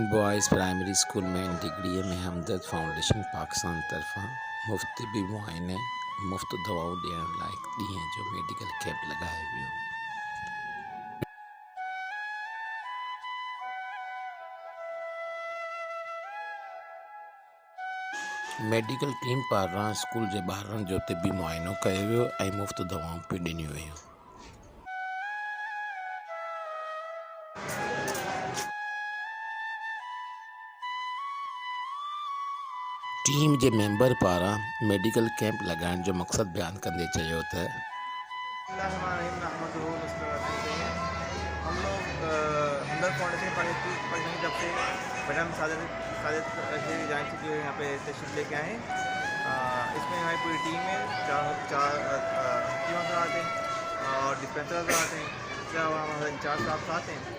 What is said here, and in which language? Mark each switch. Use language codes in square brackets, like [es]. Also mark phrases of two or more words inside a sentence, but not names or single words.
[sd] बॉयज़ प्राइमरी स्कूल में डिग्री में हमदर्द फाउंडेशन पाकिस्तान तरफा मुफ्त तिबी मुआयने मुफ्त दवाओं ॾियण लाइ ॾींहं जो [en] medical camp [sd] लगायो वियो। [en] medical team [sd] पारां स्कूल जे ॿारनि जो तिबी मुआइनो कयो वियो ऐं मुफ्त दवाऊं पिणु ॾिनियूं वयूं। टीम के मेंबर पारा [en] medical camp [sd] लगाने जो मकसद बयान कंदे चयो त [ur] ہم لوگ ہمدرد فاؤنڈیشن پاکستان کی طرف سے میڈم ساجد جان سے جو یہاں پہ تشریف لے کے آئے ہیں. اس میں ہماری پوری ٹیم ہے، چار ٹیم آتے ہیں اور ڈسپنسر آتے ہیں، کیا ہمارے انچارج صاحب آتے ہیں.